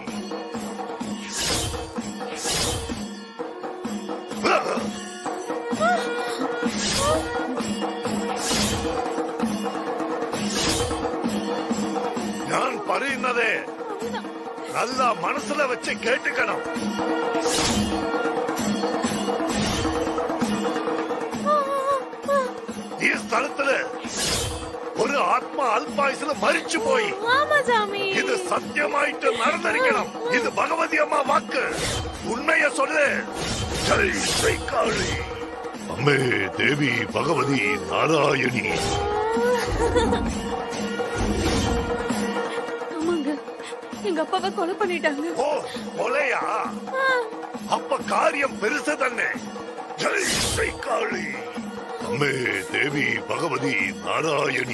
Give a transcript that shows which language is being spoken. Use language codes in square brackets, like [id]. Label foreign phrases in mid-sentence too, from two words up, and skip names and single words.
[ta] நான் பறியுന്നதே நல்லா மனசுல வச்சு கேட்டுக்கணும். [ml] ഈ സ്ഥലത്തില് ഒരു ആത്മാ അല്പായുസില് മരിച്ചു പോയി. ഇത് സത്യമായിട്ട് നടന്നിരിക്കണം. ഇത് ഭഗവതി അമ്മ വാക്ക്. [ta] உண்மையை சொல்லு. [ml] ജയ് ശ്രീ കാളി, അമ്മേ ദേവി ഭഗവതി നാരായണി. [ta] எங்க அப்பாவை கொலை பண்ணிட்டாங்க. ஓ, கொலையா? அப்ப காரியம் பெருசு தானே. ஜெய் ஸ்ரீ காளி, அம்மே தேவி பகவதி நாராயணி.